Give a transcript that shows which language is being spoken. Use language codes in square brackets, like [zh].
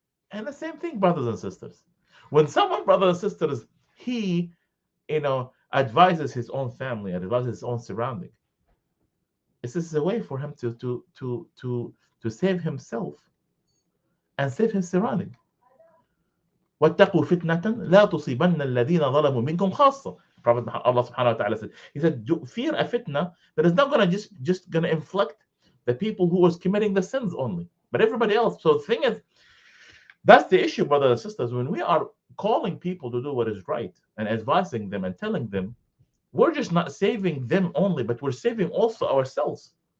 [en] And the same thing, brothers and sisters. When someone, brothers and sisters, he, advises his own family, advises his own surrounding, this is a way for him to save himself and save his surrounding. [ar] واتقوا فتنة لا تصيبن الذين ظلموا منكم خاصة. [en] Prophet Allah subhanahu wa ta'ala said, he said, fear a fitna that is not going to just going to inflict the people who was committing the sins only, but everybody else. So the thing is, that's the issue, brothers and sisters. When we are calling people to do what is right and advising them and telling them, we're just not saving them only, but we're saving also ourselves.